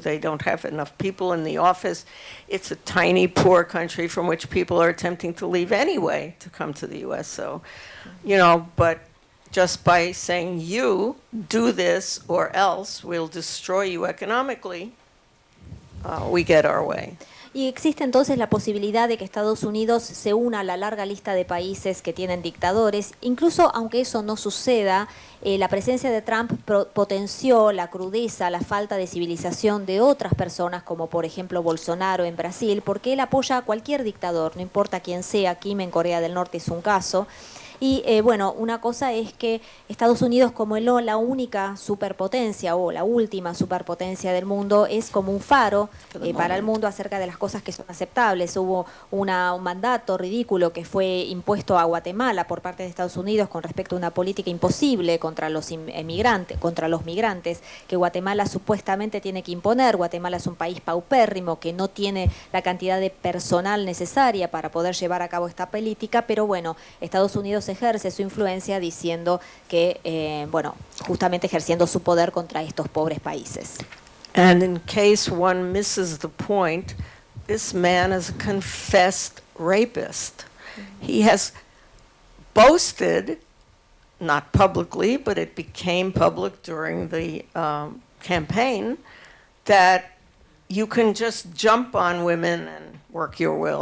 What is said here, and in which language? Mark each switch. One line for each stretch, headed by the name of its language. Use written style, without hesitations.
English: They don't have enough people in the office. It's a tiny, poor country from which people are attempting to leave anyway to come to the U.S. So, but just by saying, you do this or else we'll destroy you economically, we get our way.
Spanish: Y existe entonces la posibilidad de que Estados Unidos se una a la larga lista de países que tienen dictadores. Incluso aunque eso no suceda, la presencia de Trump potenció la crudeza, la falta de civilización de otras personas, como por ejemplo Bolsonaro en Brasil, porque él apoya a cualquier dictador, no importa quién sea. Kim en Corea del Norte es un caso. Y una cosa es que Estados Unidos, como la única superpotencia o la última superpotencia del mundo, es como un faro para el mundo acerca de las cosas que son aceptables. Hubo un mandato ridículo que fue impuesto a Guatemala por parte de Estados Unidos con respecto a una política imposible contra los migrantes, que Guatemala supuestamente tiene que imponer. Guatemala es un país paupérrimo que no tiene la cantidad de personal necesaria para poder llevar a cabo esta política, pero Estados Unidos ejerce su influencia diciendo que, justamente ejerciendo su poder contra estos pobres países.
English: And in case one misses the point, this man is a confessed rapist. He has boasted, not publicly, but it became public during the campaign, that you can just jump on women and work your will.